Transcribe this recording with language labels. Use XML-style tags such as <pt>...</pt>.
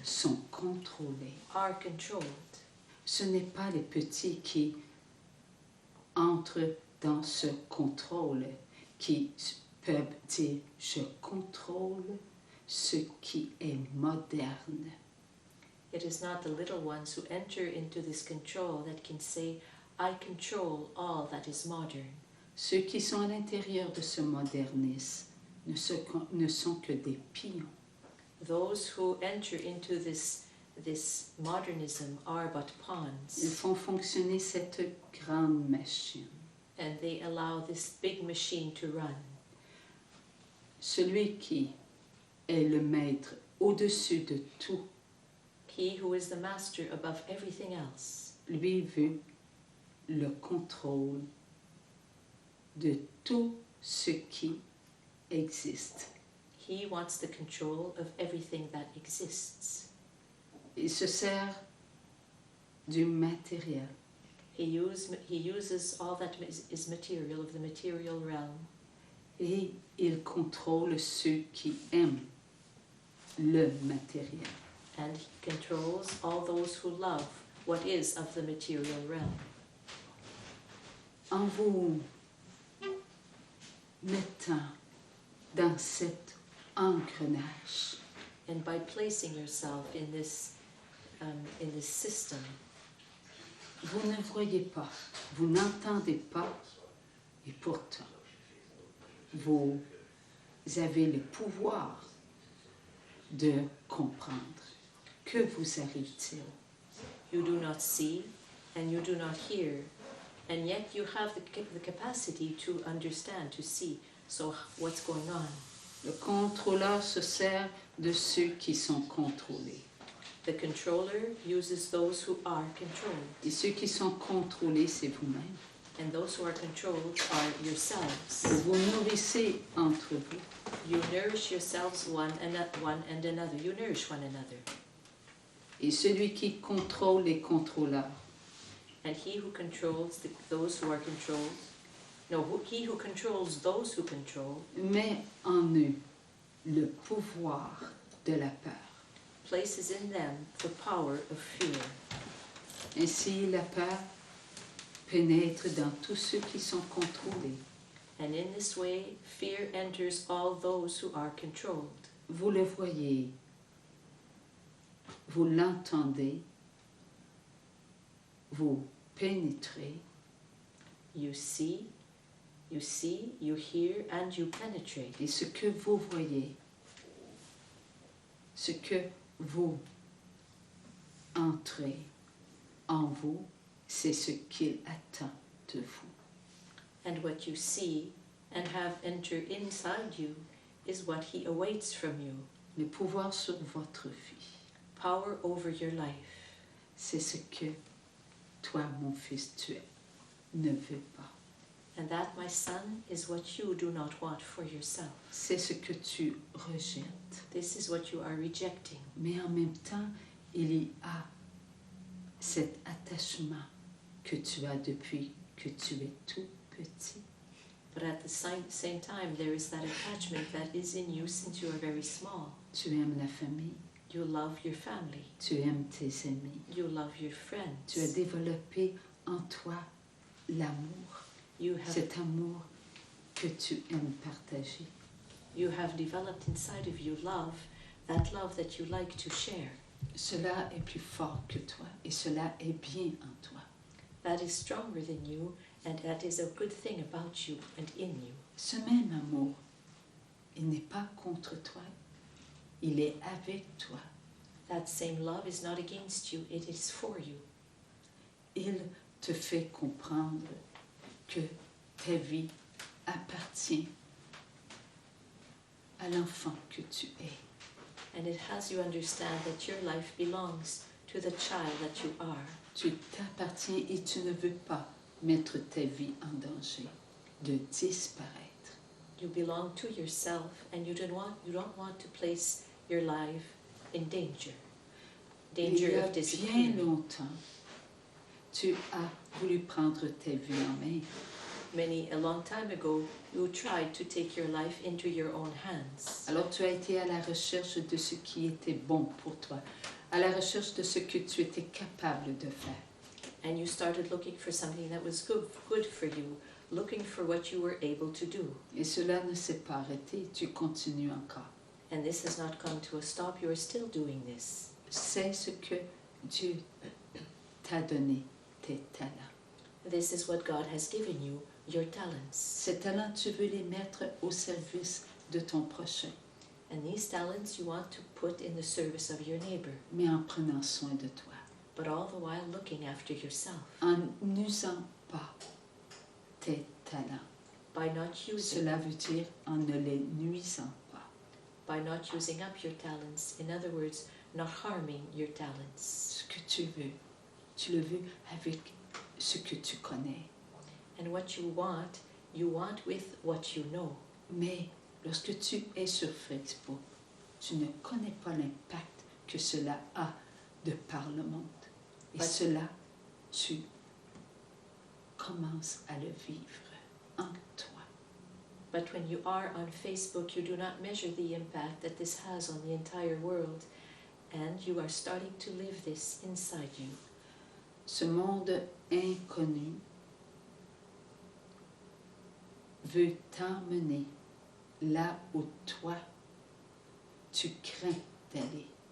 <fr>sont contrôlés.</fr> <en>are controlled.</en> <fr>Ce n'est pas les petits qui entrent dans ce contrôle qui peuvent dire « je contrôle ce qui est moderne ».</fr> <en>It is not the little ones who enter into this control that can say, I control all that is modern.</en> <fr>Ceux qui sont à l'intérieur de ce modernisme ne sont que des pions.</fr> <en>Those who enter into this modernism are but pawns,</en> <fr>Ils font fonctionner cette grande machine.</fr> <en>and they allow this big machine to run.</en> <fr>Celui qui est le maître au-dessus de tout,</fr> <en>He who is the master above everything else,</en> <fr>lui veut le contrôle de tout ce qui existe.</fr> <en>he wants the control of everything that exists.</en> <fr>Il se sert du matériel.</fr> <en>He uses all that is material, of the material realm,</en> <fr>Et il contrôle ceux qui aiment le matériel.</fr> <en>and he controls all those who love what is of the material realm.</en> <fr>En vous mettant dans cet engrenage,</fr> <en>And by placing yourself in this system,</en> <fr>vous ne voyez pas, vous n'entendez pas, et pourtant, vous avez le pouvoir de comprendre. Que vous arrive-t-il?</fr> <en>you do not see and you do not hear, and yet you have the capacity to understand, to see. So what's going on?</en> <fr>Le contrôleur se sert de ceux qui sont contrôlés.</fr> <en>The controller uses those who are controlled.</en> <fr>Et ceux qui sont contrôlés, c'est vous-même.</fr> <en>And those who are controlled are yourselves.</en> <fr>Vous vous nourrissez entre vous.</fr> <en>You nourish yourselves one and another. You nourish one another.</en> <fr>Et celui qui contrôle les contrôleurs</fr> <en>And he who controls those who are controlled, he who controls those who control,</en> <fr>met en eux le pouvoir de la peur.</fr> <en>places in them the power of fear.</en> <fr>Ainsi, la peur pénètre dans tous ceux qui sont contrôlés.</fr> <en>And in this way, fear enters all those who are controlled.</en> <fr>Vous le voyez, vous l'entendez, vous pénétrez,</fr> <en>You see, you hear, and you penetrate.</en> <fr>et ce que vous voyez, ce que vous entrez en vous, c'est ce qu'il attend de vous.</fr> <en>And what you see and have entered inside you is what he awaits from you.</en> <fr>Le pouvoir sur votre vie,</fr> <en>Power over your life.</en> <fr>c'est ce que toi, mon fils, tu ne veux pas.</fr> <en>And that, my son, is what you do not want for yourself.</en> <fr>C'est ce que tu rejettes.</fr> <en>This is what you are rejecting.</en> <fr>Mais en même temps, il y a cet attachement que tu as depuis que tu es tout petit.</fr> <en>But at the same time, there is that attachment that is in you since you are very small.</en> <fr>Tu aimes la famille,</fr> <en>You love your family.</en> <fr>tu aimes tes amis.</fr> <en>You love your friends.</en> <fr>Tu as développé en toi l'amour,</fr> <en>You have,</en> <fr>cet amour que tu aimes partager.</fr> <en>you have developed inside of you love that you like to share.</en> <fr>Cela est plus fort que toi et cela est bien en toi.</fr> <en>That is stronger than you, and that is a good thing about you and in you.</en> <fr>Ce même amour, il n'est pas contre toi, il est avec toi.</fr> <en>That same love is not against you, it is for you.</en> <fr>Il te fait comprendre que ta vie appartient à l'enfant que tu es.</fr> <en>And it has you understand that your life belongs to the child that you are.</en> <fr>Tu t'appartiens et tu ne veux pas mettre ta vie en danger, de disparaître.</fr> <en>You belong to yourself, and you don't want to place your life in danger.</en> <fr>Il y</fr> <en>Danger</en> <fr>a</fr> <en>of</en> <fr>bien</fr> <en>disappearing.</en> <fr>longtemps, tu as voulu prendre ta vie en main.</fr> <en>A long time ago, you tried to take your life into your own hands.</en> <fr>Alors tu as été à la recherche de ce qui était bon pour toi, à la recherche de ce que tu étais capable de faire.</fr> <en>And you started looking for something that was good for you, looking for what you were able to do.</en> <fr>Et cela ne s'est pas arrêté, tu continues encore.</fr> <en>And this has not come to a stop, you are still doing this.</en> <fr>C'est ce que Dieu t'a donné, tes talents.</fr> <en>This is what God has given you, your talents.</en> <fr>Ces talents, tu veux les mettre au service de ton prochain,</fr> <en>And these talents you want to put in the service of your neighbor,</en> <fr>mais en prenant soin de toi,</fr> <en>but all the while looking after yourself.</en> <fr>en n'usant pas tes talents.</fr> <en>By not using</en> <fr>Cela veut dire en ne les nuisant pas.</fr> <en>by not using up your talents. In other words, not harming your talents.</en> <fr>Ce que tu le veux avec ce que tu connais.</fr> <en>And what you want with what you know.</en> <fr>Mais lorsque tu es sur Facebook, tu ne connais pas l'impact que cela a de par le monde. Et cela, tu commences à le vivre en toi.</fr> <en>But when you are on Facebook, you do not measure the impact that this has on the entire world, and you are starting to live this inside you.</en> <fr>Ce monde inconnu veut t'emmener là où toi, tu crains d'aller.</fr>